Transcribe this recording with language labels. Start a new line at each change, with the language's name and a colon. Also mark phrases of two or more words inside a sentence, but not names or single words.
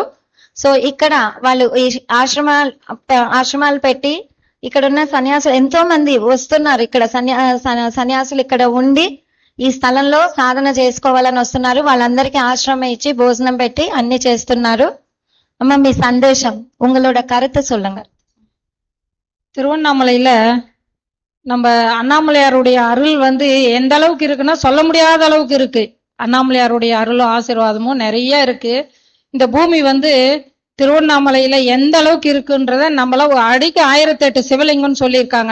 Telugu: సో ఇక్కడ వాళ్ళు ఈ ఆశ్రమాలు పెట్టి ఇక్కడ ఉన్న సన్యాసులు ఎంతో మంది వస్తున్నారు. ఇక్కడ సన్యాసులు ఇక్కడ ఉండి ఈ స్థలంలో సాధన చేసుకోవాలని వస్తున్నారు. వాళ్ళందరికీ ఆశ్రమం ఇచ్చి భోజనం పెట్టి అన్ని చేస్తున్నారు. అమ్మ, మీ
Tamil: சந்தேஷம், உங்களோட கருத்து சொல்லுங்க. திருவண்ணாமலையில நம்ம அண்ணாமலையாருடைய அருள் வந்து எந்த அளவுக்கு இருக்குன்னா சொல்ல முடியாத அளவுக்கு இருக்கு. அண்ணாமலையாருடைய அருளும் ஆசீர்வாதமும் நிறைய இருக்கு. இந்த பூமி வந்து திருவண்ணாமலையில எந்த அளவுக்கு இருக்குன்றத நம்மள அடிக்க 1008 சிவலிங்கம்னு சொல்லியிருக்காங்க.